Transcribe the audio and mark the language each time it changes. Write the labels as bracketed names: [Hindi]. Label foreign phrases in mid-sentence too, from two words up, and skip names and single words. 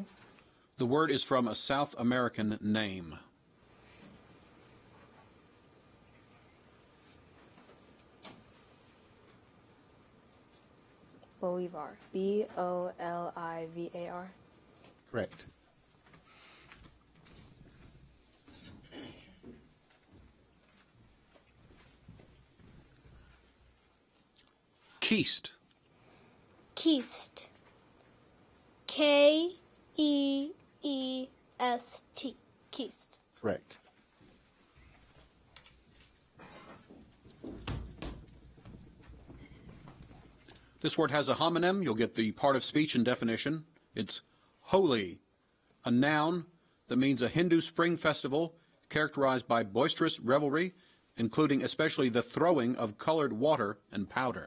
[English] The word is from a South American name. Bolivar. B-O-L-I-V-A-R. Correct. Keist. Keist. K-E-E-S-T. Keist. Correct. This word has a homonym. You'll get the part of speech and definition. It's holy, a noun that means a Hindu spring festival characterized by boisterous revelry, including especially the throwing of colored water and powder.